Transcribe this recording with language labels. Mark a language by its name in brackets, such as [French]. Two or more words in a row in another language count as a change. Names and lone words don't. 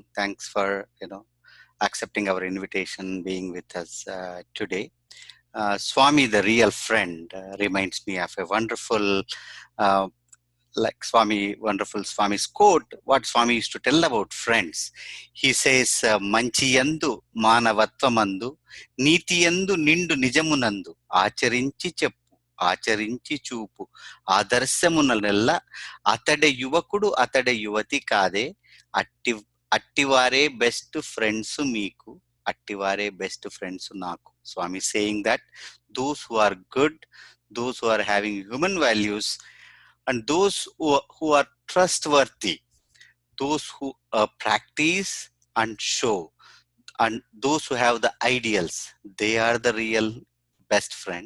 [English] Thanks for accepting our invitation, being with us today. Swami, the real friend, reminds me of a wonderful, Swami's quote. What Swami used to tell about friends. He says, [Telugu] "మంచియందు మానవత్వమందు, నీతియందు నిండు నిజమునందు, ఆచరించి చెప్పు. ఆచరించి చూపు ఆదర్శమునెల్ల అతడే యువకుడు అతడే యువతి కాదే అట్టివారే [English] best friends [Telugu] మీకు అట్టివారే [English] best friends [Telugu] నాకు." [English] Swami saying that those who are good, those who are having human values, and those who are trustworthy, those who practice and show, and those who have the ideals, they are the real best friends.